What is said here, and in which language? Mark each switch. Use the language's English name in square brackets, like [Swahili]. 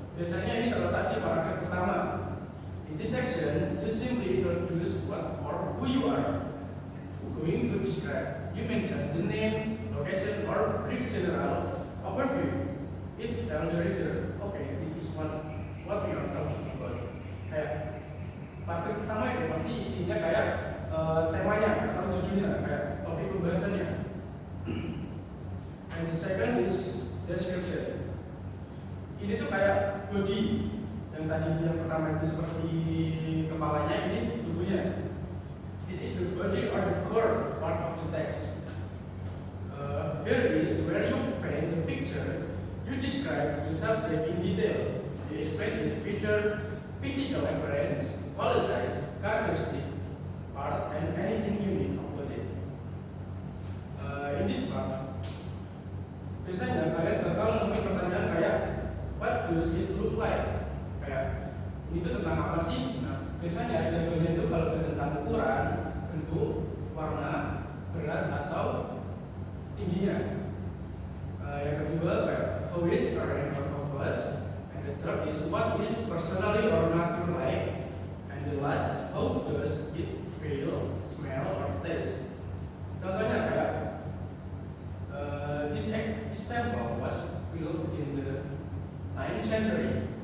[Indonesian] Biasanya ini terletak di paragraf pertama. [English] In this section, you simply introduce what or who you are. going to describe. You mention the name, location, or brief general overview. It tells the reader, okay, this is what we are talking about. [Indonesian] Kayak part pertama itu pasti isinya kayak temanya atau judulnya, kayak topik pembahasannya. [English] And the second is description. [Indonesian] Ini tuh kayak body. Yang tadi yang pertama itu seperti kepalanya, ini tubuhnya. [English] This is the body or the core part of the text. Here is where you paint the picture. You describe the subject in detail. You explain its feature, physical appearance, qualities, characteristic, part, and anything unique about it. In this part, [Indonesian] biasanya kalian bakal nemuin pertanyaan kayak, [English] what does it look like? [Indonesian] Kayak, ini tuh tentang apa sih? Nah, biasanya jawabannya itu kalau tentang ukuran, bentuk, warna, berat, atau tingginya. Yang kedua, kayak, [English] how is current or compass? And the third is, what is personally or nature like? And the last, how does it feel, smell, or taste? [Indonesian] Contohnya kayak, [English] this temple was built in the 9th century.